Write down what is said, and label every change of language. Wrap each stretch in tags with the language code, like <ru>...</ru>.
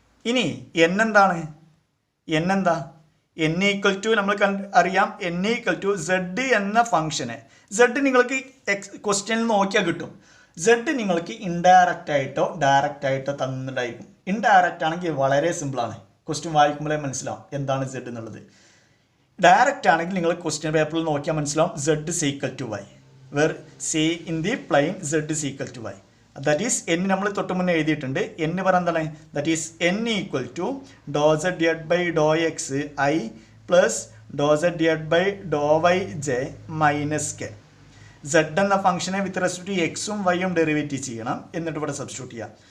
<ml>ഇനി n എന്താണ്? n എന്താ? n ഈക്വൽ ടു നമ്മൾ അറിയാം. n ഈക്വൽ ടു z എന്ന ഫംഗ്ഷനെ z നിങ്ങൾക്ക് ക്വസ്റ്റ്യനിൽ നോക്കിയാൽ കിട്ടും. z നിങ്ങൾക്ക് ഇൻഡയറക്റ്റ് ആയിട്ടോ ഡയറക്റ്റ് ആയിട്ടോ തന്നിട്ടുണ്ടായിരിക്കും. ഇൻഡയറക്റ്റ് ആണെങ്കിൽ വളരെ സിമ്പിളാണ്, ക്വസ്റ്റ്യൻ വായിക്കുമ്പോഴേ മനസ്സിലാവും എന്താണ് z എന്നുള്ളത്. ഡയറക്റ്റ് ആണെങ്കിൽ നിങ്ങൾ ക്വസ്റ്റ്യൻ പേപ്പറിൽ നോക്കിയാൽ മനസ്സിലാവും</ml> <en>z is equal to y where c in the plane z is equal to y. That is n</en> <ml>നമ്മൾ തൊട്ട് മുന്നേ എഴുതിയിട്ടുണ്ട്. n പറയുന്നത് എന്താണ്?</ml> <en>That is n equal to do z divide by do x i plus do z divide by do y j minus k.</en> <ml>z എന്ന ഫംഗ്ഷനെ with respect to എക്സും വൈയും derivative ചെയ്യണം, എന്നിട്ട് ഇവിടെ സബ്സ്റ്റിറ്റ്യൂട്ട് ചെയ്യാം.</ml>